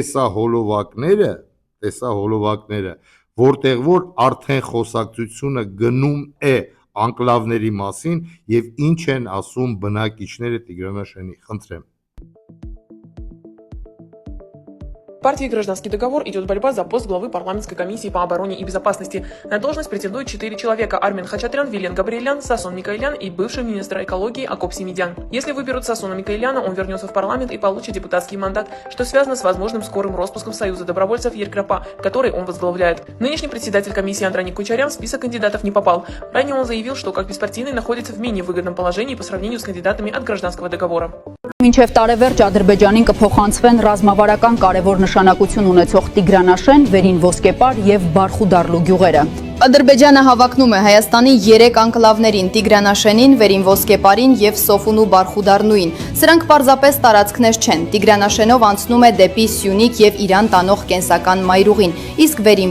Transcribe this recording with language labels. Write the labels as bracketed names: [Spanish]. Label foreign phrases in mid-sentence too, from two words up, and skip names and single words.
[Armenian] տեսահոլովակները, որտեղ որ արդեն խոսակցությունը գնում է անկլավների մասին եւ ինչ են ասում բնակիչները Տիգրանաշենի, խնդրեմ։ [Russian] Партии «Гражданский договор» идет борьба за пост главы парламентской комиссии по обороне и безопасности. На должность претендуют 4 человека: Армен Хачатрян, Вилен Габриэлян, Сасон Микаэлян и бывший министр экологии Акоп Семидян. Если выберут Сасона Микаэляна, он вернется в парламент и получит депутатский мандат, что связано с возможным скорым распуском Союза добровольцев Еркрапа, который он возглавляет. Нынешний председатель комиссии Андроник Кучарян в список кандидатов не попал. Ранее он заявил, что как беспартийный находится в менее выгодном положении по сравнению с кандидатами от «Гражданского договора». [Armenian] Մինչև տարեվերջ Ադրբեջանին կփոխանցվեն ռազմավարական կարևոր նշանակություն ունեցող Տիգրանաշեն, Վերին Ոսկեպար եւ Բարխուդարլու գյուղերը։ Ադրբեջանը հավակնում է Հայաստանի 3 անկլավներին՝ Տիգրանաշենին, Վերին Ոսկեպարին եւ Սոֆուն ու Բարխուդարնուին։ Սրանք պարզապես տարածքներ չեն։ Տիգրանաշենով անցնում է դեպի Սյունիք եւ Իրան տանող կենսական մայրուղին, իսկ Վերին